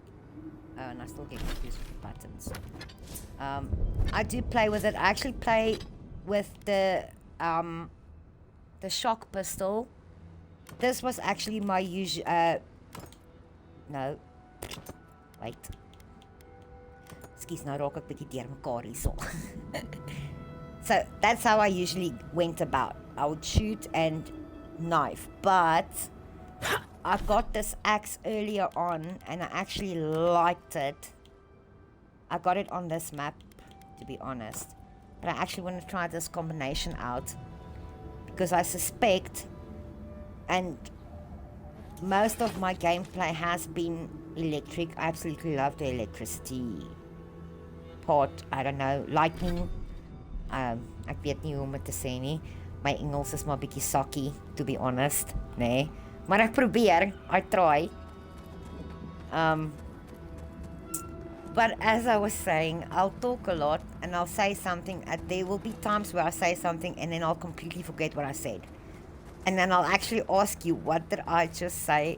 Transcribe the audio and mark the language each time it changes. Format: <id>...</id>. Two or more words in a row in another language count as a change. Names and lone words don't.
<en>Oh, and I still get confused with the buttons. I do play with it. I actually play with the shock pistol. This was actually my usual. No. Wait.</en> <af>Skus, nou raak ek bietjie deurmekaar hierso.</af> <en>So that's how I usually went about. I would shoot, and knife, but I got this axe earlier on and I actually liked it. I got it on this map, to be honest, but I actually want to try this combination out because I suspect, and most of my gameplay has been electric. I absolutely love the electricity part. I don't know, lightning.</en> <af>Ek weet nie hoe om dit te sê nie. My Engels is maar bietjie sakkie,</af> <en>to be honest,</en> <af>nee. Maar ek probeer,</af> <en>I try. But as I was saying, I'll talk a lot and I'll say something. There will be times where I say something and then I'll completely forget what I said. And then I'll actually ask you, what did I just say?</en>